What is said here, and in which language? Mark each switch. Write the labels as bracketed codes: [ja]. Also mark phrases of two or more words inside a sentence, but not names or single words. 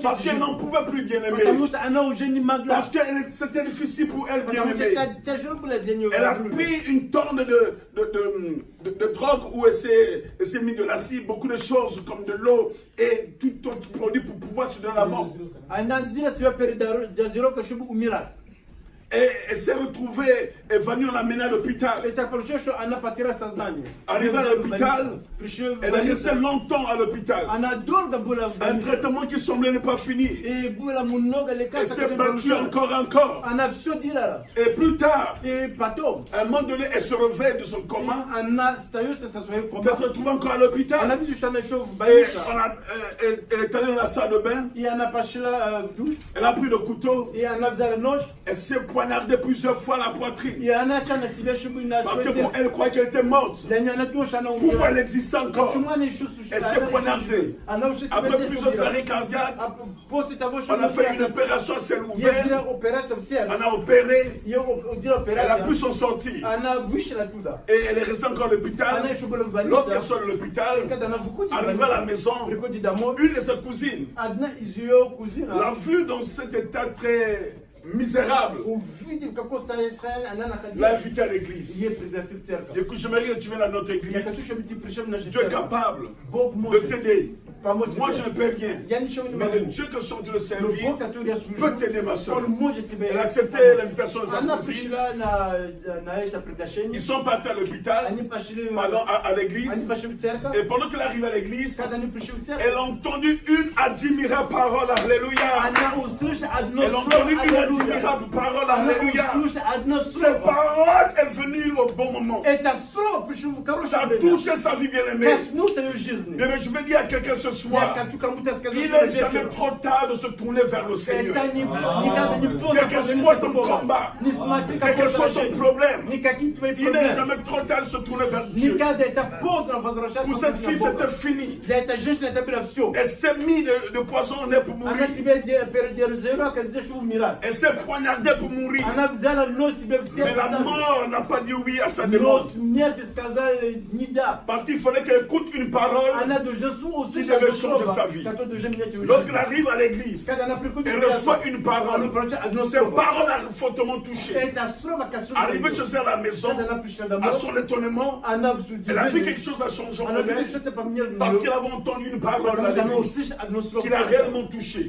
[fr] Parce [ru] с [fr] qu'elle [ru] жизнью. [fr] n'en pouvait plus, bien [ru] Потому [fr] aimée. [ru] что она уже не могла. [fr] Parce que c'était difficile pour elle, bien [ru] Потому что [fr] aimée. [ru] это тяжело было для нее. [fr] Elle a pris une tonne de drogue où elle s'est mis de l'acide, beaucoup de choses comme de l'eau et tout autre produit pour pouvoir se donner la mort. [ru] Она сделала себя передозировкой, чтобы умирать. [fr] Et elle s'est retrouvée, elle va nous l'amener à l'hôpital. [ru] Это получилось, что она потеряла сознание. [fr] Arrivée à l'hôpital, [ru] Пришла в [fr] elle est restée [ru] больницу. [fr] longtemps à l'hôpital. [ru] Она долго была в [fr] Un [ru] больнице. [fr] traitement qui semblait ne pas finir. [ru] И было много [fr] Elle [ru] лекарств, [fr] s'est [ru] которые [fr] battue [ru] получала. [fr] encore. [ru] Она все делала. [fr] Et plus tard, [ru] И потом [fr] à un moment donné, elle se réveille de son coma. [ru] она остается со своей [fr] Elle [ru] командой. [fr] se retrouve encore à [ru] Она [fr] l'hôpital. [ru] видит, что она еще в [fr] Et [ru] больнице. [fr] elle est allée dans la salle de bain. [ru] И она пошла в душ. [fr] Elle a pris le couteau. [ru] И она взяла нож. [fr] Elle s'est poignardée plusieurs fois la poitrine. [ru] И она начала себя, чтобы на [fr] Parce que [ru] свой [fr] pour elle croyait qu'elle était morte. [ru] Для нее она думала, что она [fr] Pourquoi [ru] умирает. [fr] elle existait encore? [ru] Почему она еще существует? [fr] Elle s'est poignardée. [ru] Она уже себя [fr] Après [ru] здесь [fr] plusieurs [ru] умирает. [fr] arrêts cardiaques, [ru] А после того, что [fr] on a fait une opération à ciel [ru] ей [fr] ouvert. [ru] сделали операцию в сердце. [fr] On a opéré. [ru] Ее делали [fr] Elle a pu [ru] операцию. [fr] s'en sortir. [ru] Она вышла оттуда. [fr] Et elle est restée encore à l'hôpital. [ru] Она еще была в больнице. [fr] Lorsqu'elle sort de l'hôpital, [ru] И когда она выходит, [fr] arrivée à la maison, [ru] приходит домой, [fr] une de ses cousines [ru] одна из ее кузин, [fr] l'a vue dans cet état très misérable. [ru] увидев, в каком состоянии она [fr] L'a [ru] находилась, [fr] invitée à l'église. [ru] ей пригласил в церковь. [fr] Écoute, j'aimerais que tu viennes à notre [ru] Я [fr] église. [ru] хочу, чтобы ты пришел в нашу [fr] Dieu est [ru] церковь. [fr] capable [ru] Бог [fr] de [ru] может [fr] t'aider. [ru] помочь [fr] Moi, [ru] тебе. [fr] je ne peux rien. [ru] Я ничего не [fr] Mais le [ru] могу. [fr] Dieu que je suis en train de [ru] Но [fr] servir [ru] Бог, который я служу, [fr] peut t'aider, ma soeur. [ru] Он может тебя. [fr] Elle a accepté l'invitation de sa [ru] Она [fr] cousine. [ru] пришла на это приглашение. [fr] Ils sont partis à l'hôpital, [ru] Они пошли, [fr] pardon, à [ru] они [fr] l'église. [ru] пошли в церковь. [fr] Et pendant qu'elle arrive à l'église, [ru] Когда они пришли в [fr] elle [ru] церковь, [fr] a entendu une admirable parole. Alléluia. [ru] она услышала одно [fr] Elle a [ru] слово. [fr] entendu une [ru] Аллилуйя. [fr] admirable parole. [ru] Она [fr] Alléluia. [ru] услышала одно [fr] Cette [ru] слово. [fr] parole est venue au bon moment. [ru] Это слово пришло в [fr] Ça [ru] хорошее [fr] a [ru] время. [fr] touché sa vie bien-aimée. [ru] Коснулся ее жизни. [fr] Mais je veux dire à quelqu'un ce [ru] Я [fr] soir, [ru] хочу кому-то сказать, [fr] il [ru] что [fr] n'est jamais [ru] вечером. [fr] trop tard de se tourner vers le Seigneur. [ru] Это никогда не поздно. [fr] Quel que soit ton combat, [ru] Не смотри, [fr] quel que [ru] какое [fr] soit ton [ru] положение. [fr] problème, [ru] Никакие твои [fr] il n'est [ru] проблемы. [fr] jamais trop tard de se tourner vers Dieu. [ru] Никогда это поздно возвращаться [fr] Pour cette [ru] к [fr] fille, [ru] Богу. [fr] c'était fini. [ru] Для этой женщины это было все. [fr] Elle s'est mise de poison au nez pour [ru] Она [fr] mourir. [ru] себе передержала, как здесь умирать. [fr] Elle s'est poignardée pour mourir. [ru] Она взяла нож себе в [fr] Mais la [ru] сердце. [fr] mort n'a pas dit oui à sa [ru] Но [fr] demande. [ru] смерти сказали [fr] Parce qu'il fallait qu'elle écoute une parole qui devait changer sa vie. Lorsqu'elle arrive à l'église, elle reçoit une parole. Cette parole a fortement touché. Arrivée chez elle à la maison, à son étonnement, elle a vu quelque chose a changé en elle parce qu'elle avait entendu une parole à l'église qui l'a réellement touché.